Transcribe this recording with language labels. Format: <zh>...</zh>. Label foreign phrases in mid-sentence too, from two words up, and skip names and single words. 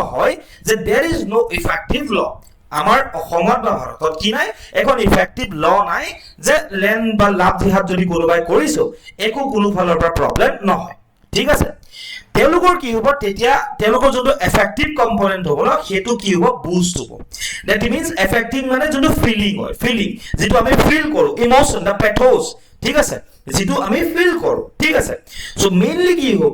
<as>হয় যে</as> <en>there is no effective law</en> <as>আমাৰ অসমত বা ভাৰতত কি নাই এখন</as> <en>effective law</en> <as>নাই যে লেন বা</as> <en>love jihad</en> <as>যদি কোনোবাই কৰিছো একো কোনো ফালৰ পৰা প্ৰবলেম নহয় ঠিক আছে তেওঁলোকৰ কি হ'ব তেতিয়া তেওঁলোকৰ যোনটো</as> <en>affective component</en> <as>হ'ব ন হেতু কি হ'ব বুস্ট হ'ব</as> <en>that means affective</en> <as>মানে যোনটো ফিলিং হয় ফিলিং যেটো আমি ফিল কৰো</as> <en>emotion the pathos</en> <as>ঠিক আছে যেটো আমি ফিল কৰো ঠিক আছে</as> <en>so mainly</en> <as>কি</as>